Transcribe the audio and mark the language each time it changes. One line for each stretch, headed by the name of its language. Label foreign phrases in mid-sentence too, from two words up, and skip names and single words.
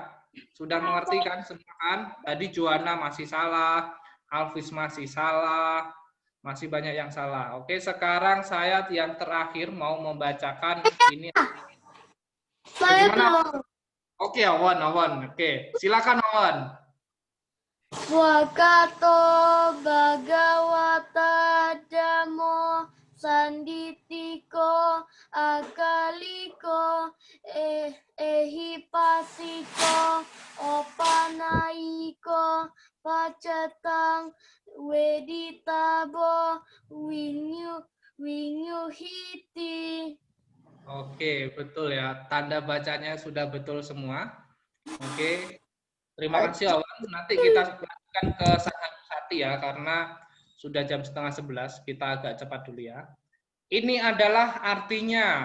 Indonesian: Sudah mengerti kan semua kan? Tadi Juana masih salah, Alvis masih salah, masih banyak yang salah. Oke, sekarang saya yang terakhir mau membacakan ini. Bagaimana? Oke, Awan. Oke, silakan Awan.
Pali: Swakato Bhagawata Dhammo Sanditiko Akaliko Ehipasiko Opanayiko Pacatang Weditabo Winyuhiti.
Indonesian: Oke, betul ya. Tanda bacanya sudah betul semua. Oke. Terima kasih Awan. Nanti kita lanjutkan ke Sanghanusati ya, karena sudah jam 10:30. Kita agak cepat dulu ya. Ini adalah artinya.